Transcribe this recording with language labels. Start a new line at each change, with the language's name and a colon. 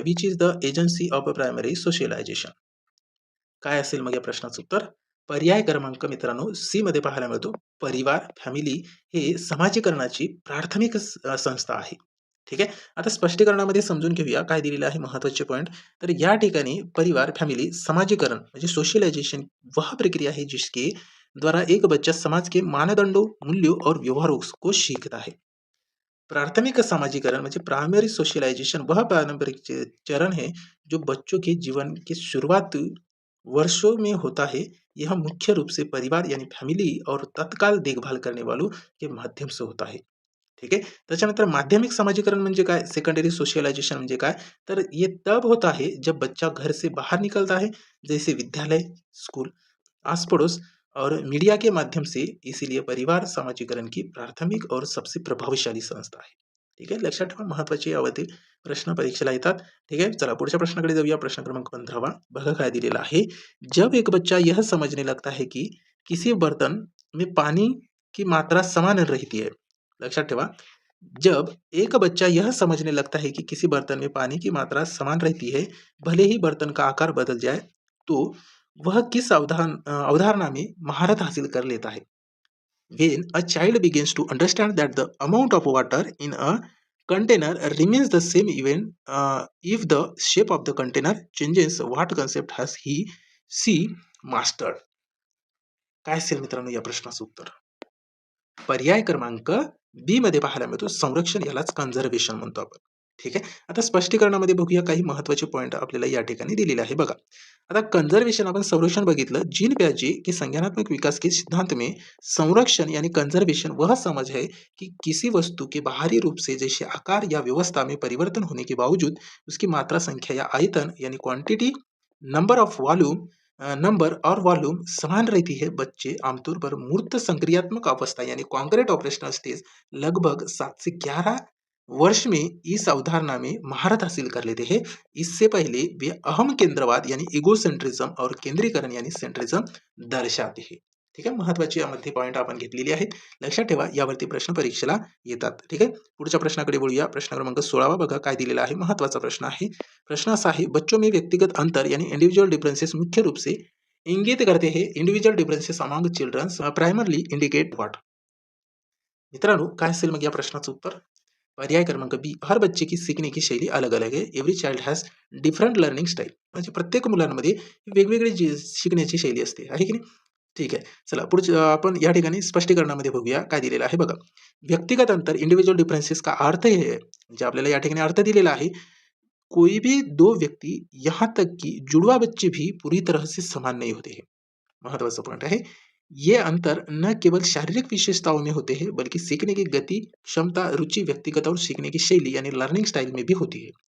English: Which is the agency of primary socialization?
Marathi: काय असेल मग या प्रश्नाचं उत्तर? पर्याय क्रमांक मित्रांनो सी मध्ये पाहायला मिळतो. परिवार, फॅमिली हे समाजीकरणाची प्राथमिक संस्था आहे. ठीक आहे. आता स्पष्टीकरणामध्ये समजून घेऊया काय दिलेलं आहे महत्त्वाचे पॉइंट. तर या ठिकाणी
Hindi: परिवार, फॅमिली, समाजीकरण म्हणजे सोशलाइजेशन वह प्रक्रिया है जिसके द्वारा एक बच्चा समाज के मानदंडों, मूल्यों और व्यवहारों को सीखता है. प्राथमिक समाजीकरण म्हणजे प्राइमरी सोशलाइजेशन वह पारंपरिक चरण है जो बच्चों के जीवन की शुरुआत वर्षों में होता है. यह मुख्य रूप से परिवार यानी फैमिली और तत्काल देखभाल करने वालों के माध्यम से होता है. ठीक है.
Marathi: त्याच्यानंतर माध्यमिक समाजीकरण म्हणजे काय,
Hindi: सेकंडरी सोशलाइजेशन म्हणजे काय, तर ये तब होता है जब बच्चा घर से बाहर निकलता है, जैसे विद्यालय, स्कूल, आस पड़ोस और मीडिया के माध्यम से. इसीलिए परिवार समाजीकरण की प्राथमिक और सबसे प्रभावशाली संस्था आहे.
Marathi: ठीक आहे. लक्षात ठेवा, महत्वाचे यावरती प्रश्न परीक्षेला येतात. ठीक आहे. चला पुढच्या प्रश्नाकडे जाऊया. प्रश्न क्रमांक 15 बघा काय दिलेला आहे.
Hindi: जब एक बच्चा यह समझने लगता है कि किसी बर्तन में पानी की मात्रा समान रहती है. लक्षात ठेवा, जब एक बच्चा यह समझने लगता है कि किसी बर्तन में पानी की मात्रा समान रहती है, भले ही बर्तन का आकार बदल जाए, तो वह किस अवधारणा में महारत हासिल कर लेता है?
English: When a child begins to understand that the amount of water in a container remains the same even if the shape of the container changes, what concept has she mastered?
Marathi: काय असेल मित्रांनो या प्रश्नाचं उत्तर? पर्याय क्रमांक बी मध्ये पाहायला मिळतो, संरक्षण, यालाच कन्झर्वेशन म्हणतो आपण. ठीक आहे. आता स्पष्टीकरणामध्ये बघूया काही महत्त्वाचे पॉइंट आपल्याला या ठिकाणी दिलेले आहे. बघा, आता कंजर्वेशन आपण संरक्षण बघितलं.
Hindi: जीन प्याजे के संज्ञानात्मक विकास के सिद्धांत में संरक्षण यानी कंजर्वेशन वह समझ है कि किसी वस्तु के बाहरी रूप से जैसे आकार या व्यवस्था में परिवर्तन होने के बावजूद उसकी मात्रा, संख्या या आयतन यानी quantity, number of volume number और वॉल्यूम समान रहती है. बच्चे आमतौर पर मूर्त संक्रियात्मक अवस्था यानी कॉन्क्रीट ऑपरेशनल स्टेज लगभग 7 से 11 वर्ष में इस अवधारणा में महारत हासिल कर लेते हैं. इससे पहले वे अहम केंद्रवाद यानी इगोसेंट्रिज्म और केंद्रीकरण यानी सेंट्रिज्म दर्शाते हैं.
Marathi: ठीक आहे. महत्वाची यामध्ये पॉईंट आपण घेतलेली आहेत. लक्षात ठेवा, यावरती प्रश्न परीक्षेला येतात. ठीक आहे. पुढच्या प्रश्नाकडे बोलूया. प्रश्न क्रमांक 16 बघा काय दिलेला आहे. महत्वाचा प्रश्न आहे. प्रश्न असा आहे,
Hindi: बच्चों में व्यक्तिगत अंतर यानी इंडिविजुअल डिफरेंसेस मुख्य रूप से इंगित करते हैं.
English: Individual differences among children primarily indicate what?
Marathi: मित्रांनो काय असेल मग या प्रश्नाचं उत्तर? पर्याय क्रमांक बी,
Hindi: हर बच्चे की सीखने की शैली अलग अलग है.
English: Every child has different learning style.
Marathi: म्हणजे प्रत्येक मुलांमध्ये वेगवेगळी शिकण्याची शैली असते, आहे की नाही? ठीक आहे. चला पुढचं आपण या ठिकाणी स्पष्टीकरणामध्ये बघूया काय दिलेलं आहे. बघा, व्यक्तिगत अंतर इंडिव्हिज्युअल डिफरन्सेस का अर्थ हे आहे, म्हणजे आपल्याला या ठिकाणी अर्थ दिलेला आहे.
Hindi: कोई भी दो व्यक्ति यहाँ तक कि जुड़वा बच्चे भी पूरी तरह से समान नहीं होते हैं।
Marathi: महत्वाचा पॉइंट
Hindi: है। ये अंतर न केवल शारीरिक विशेषताओं में होते हैं बल्कि सीखने की गति, क्षमता, रुचि, व्यक्तिगत और सीखने की शैली यानी लर्निंग स्टाइल में भी होती है।